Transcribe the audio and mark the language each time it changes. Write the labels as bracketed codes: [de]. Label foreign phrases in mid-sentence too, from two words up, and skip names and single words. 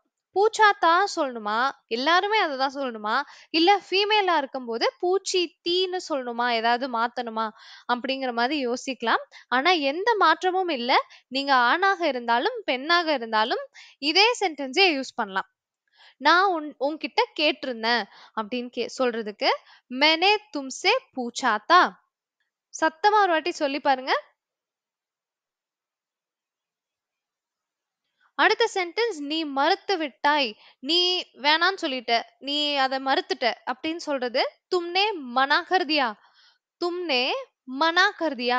[ta] பூச்சாத்தா சொல்லணுமா, எல்லாருமே அததான் சொல்லணுமா, இல்ல ஃபீமேலா இருக்கும்போது பூச்சி தீன்னு சொல்லணுமா, ஏதாவது மாத்தணுமா அப்படிங்கிற மாதிரி யோசிக்கலாம். ஆனா எந்த மாற்றமும் இல்ல. நீங்க ஆணாக இருந்தாலும் பெண்ணாக இருந்தாலும் இதே சென்டென்ஸே யூஸ் பண்ணலாம். நான் உன்கிட்ட கேட்டிருந்தேன் அப்படின்னு சொல்றதுக்கு [hi] मैंने तुमसे पूछा था. [ta] சத்தமா ஒரு வாட்டி சொல்லி பாருங்க. அடுத்த சென்டென்ஸ், நீ மறுத்து விட்டாய். நீ வேணான்னு சொல்லிட்ட, நீ அதை மறுத்துட்ட அப்படின்னு சொல்றது [hi] तुमने मना कर दिया. तुमने मना कर दिया.